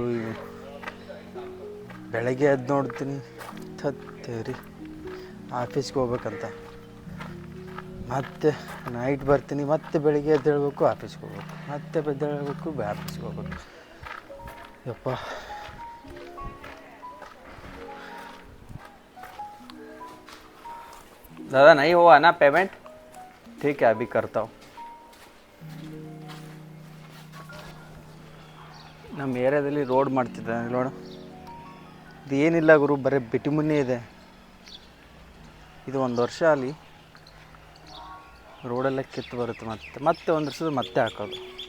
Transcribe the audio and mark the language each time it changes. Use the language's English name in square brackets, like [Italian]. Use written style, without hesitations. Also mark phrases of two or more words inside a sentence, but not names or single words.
[Kannada] ಇವು ಬೆಳಗ್ಗೆ ಎದ್ದು ನೋಡ್ತೀನಿ ತತ್ತೇರಿ ಆಫೀಸ್ಗೆ ಹೋಗ್ಬೇಕಂತ, ಮತ್ತೆ ನೈಟ್ ಬರ್ತೀನಿ, ಮತ್ತೆ ಬೆಳಿಗ್ಗೆ ಎದ್ದೇಳಬೇಕು ಆಫೀಸ್ಗೆ ಹೋಗ್ಬೇಕು, ಮತ್ತೆ ಎದ್ದೇಳಬೇಕು ಆಫೀಸ್ಗೆ ಹೋಗ್ಬೇಕು. [Hindi] ಯಪ್ಪ दादा नहीं हुआ ना पेमेंट, ठीक है अभी करता हूँ. [Kannada] ನಮ್ಮ ಏರಿಯಾದಲ್ಲಿ ರೋಡ್ ಮಾಡ್ತಿದ್ದೆ ನೋಡು. ಇದು ಏನಿಲ್ಲ ಗುರು, ಬರೀ ಬಿಟುಮನ್ನೇ ಇದೆ. ಇದು 1 ವರ್ಷ ಅಲ್ಲಿ ರೋಡೆಲ್ಲ ಕಿತ್ತು ಬರುತ್ತೆ, ಮತ್ತೆ 1 ವರ್ಷದ ಮತ್ತೆ ಹಾಕೋದು.